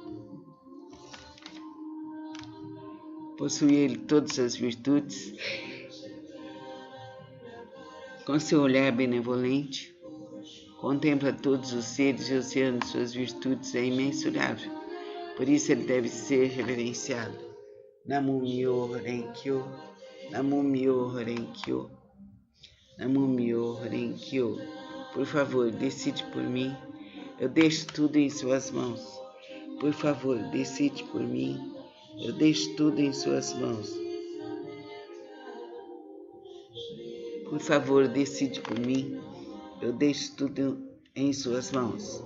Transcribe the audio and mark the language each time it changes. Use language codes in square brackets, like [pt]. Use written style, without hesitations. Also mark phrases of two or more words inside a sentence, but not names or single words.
[pt] Possui ele todas as virtudes. Com seu olhar benevolente, contempla todos os seres e oceano de suas virtudes é imensurável. Por isso ele deve ser reverenciado. [ja] Namo Myoho Renkyo, Namo Myoho Renkyo, Namo Myoho Renkyo. [pt] Por favor, decide por mim. Eu deixo tudo em suas mãos. Por favor, decide por mim. Eu deixo tudo em suas mãos. Por favor, decide por mim. Eu deixo tudo em suas mãos.